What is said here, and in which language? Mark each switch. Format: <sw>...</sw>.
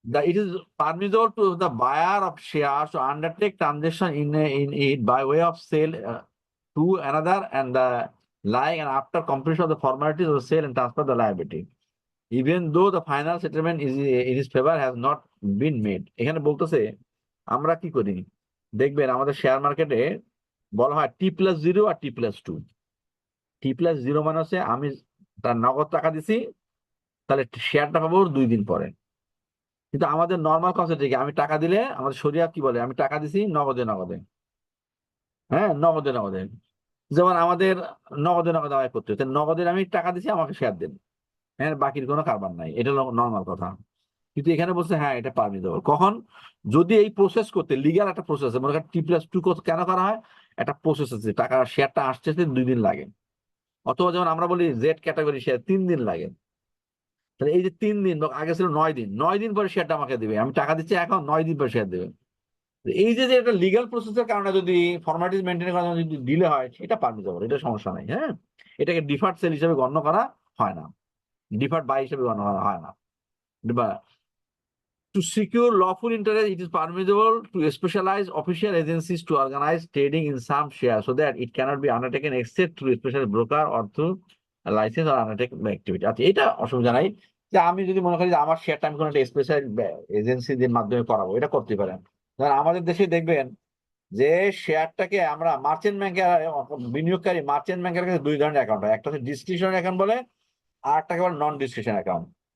<en>It is permissible to the buyer of shares to undertake transaction in it by way of sale to another and the like, and after completion of the formalities of the sale and transfer the liability, even though the final settlement is in his favor has not been made.</en> <bn>এখানে বলতেছে আমরা কি করি, দেখবেন আমাদের share মার্কেটে বলা হয় T+0 আর T+2। T+0 মানে হচ্ছে আমি তার নগদ টাকা দিছি, তাহলে শেয়ারটা পাবো 2 দিন পরে। কিন্তু আমাদের নর্মাল কনসেপ্ট কি, আমি টাকা দিলে আমাদের শরিয়া কি বলে, আমি টাকা দিছি নগদে নগদে। হ্যাঁ, নগদে নগদে। যেমন আমাদের নগদে নগদে আয় করতে হচ্ছে, নগদের আমি টাকা দিছি আমাকে শেয়ার দেন, হ্যাঁ বাকির কোনো কারবার নাই, এটা নর্মাল কথা। কিন্তু এখানে বলছে হ্যাঁ এটা পারমিট দেবো কখন, যদি এই প্রসেস করতে লিগ্যাল একটা প্রসেস আছে, মনে করেন T+2 কেন করা হয়, একটা প্রসেস আছে, টাকা শেয়ারটা আসতে 2 দিন লাগে। অথবা যেমন আমরা বলি জেড ক্যাটাগরি শেয়ার 3 দিন লাগে। তাহলে এই যে 3 দিন, আগে ছিল 9 দিন, 9 দিন পরে শেয়ারটা আমাকে দিবে, আমি টাকা দিচ্ছি এখন 9 দিন পরে শেয়ার দেবে। এই যে যে একটা লিগ্যাল প্রসেসের কারণে যদি ফর্মালিটিস মেনটেন করার জন্য যদি ডিলে হয়, এটা পারমিসিবল, এটা সমস্যা নাই। হ্যাঁ, এটাকে ডিফার্ড সেল হিসেবে গণ্য করা হয় না, ডিফার্ড বাই হিসেবে গণ্য করা হয় না।</bn> <en>To secure lawful interest, it is permissible to specialize official agencies to organize trading in some shares so that it cannot be undertaken except through a special broker or through a license or undertaken activity.</en> <bn>আচ্ছা, এটা অসুবিধা নাই যে আমি যদি মনে করি যে আমার শেয়ারটা আমি কোনো একটা স্পেশাল এজেন্সিদের মাধ্যমে করাবো, এটা করতে পারেন। ধর আমাদের দেশে দেখবেন যে শেয়ারটাকে আমরা মার্চেন্ট ব্যাংকের বিনিয়োগকারী মার্চেন্ট ব্যাংকের কাছে 2 ধরনের অ্যাকাউন্ট হয়, একটা হচ্ছে ডিসক্রিশনারি অ্যাকাউন্ট বলে, আর একটাকে বলে নন ডিসক্রিশনারি অ্যাকাউন্ট।</bn>